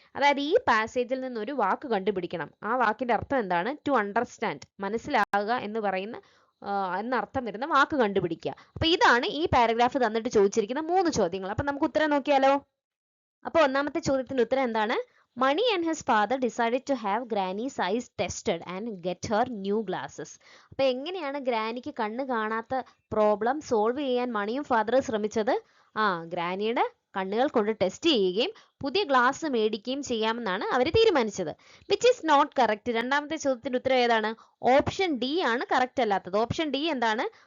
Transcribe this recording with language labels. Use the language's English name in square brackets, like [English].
[Malayalam] അതായത് ഈ പാസേജിൽ നിന്ന് ഒരു വാക്ക് കണ്ടുപിടിക്കണം. ആ വാക്കിന്റെ അർത്ഥം എന്താണ്? [English] to understand, [Malayalam] മനസ്സിലാകുക എന്ന് പറയുന്ന എന്നർത്ഥം വരുന്ന വാക്ക് കണ്ടുപിടിക്കുക. അപ്പൊ ഇതാണ് ഈ പാരഗ്രാഫ് തന്നിട്ട് ചോദിച്ചിരിക്കുന്ന 3 ചോദ്യങ്ങൾ. അപ്പൊ നമുക്ക് ഉത്തരം നോക്കിയാലോ? അപ്പൊ ഒന്നാമത്തെ ചോദ്യത്തിന്റെ ഉത്തരം എന്താണ്? [English] Mani and his father decided to have Granny's eyes tested and get her new glasses. [Malayalam] അപ്പൊ എങ്ങനെയാണ് ഗ്രാനിക്ക് കണ്ണ് കാണാത്ത പ്രോബ്ലം സോൾവ് ചെയ്യാൻ മണിയും ഫാദറും ശ്രമിച്ചത്? ഗ്രാനിയുടെ കണ്ണുകൾ കൊണ്ട് ടെസ്റ്റ് ചെയ്യുകയും പുതിയ ഗ്ലാസ് മേടിക്കുകയും ചെയ്യാമെന്നാണ് അവർ തീരുമാനിച്ചത്. [English] Which is not correct. [Malayalam] രണ്ടാമത്തെ ചോദ്യത്തിന്റെ ഉത്തരം ഏതാണ്? ഓപ്ഷൻ ഡി ആണ് കറക്റ്റ് അല്ലാത്തത്. ഓപ്ഷൻ ഡി എന്താണ്?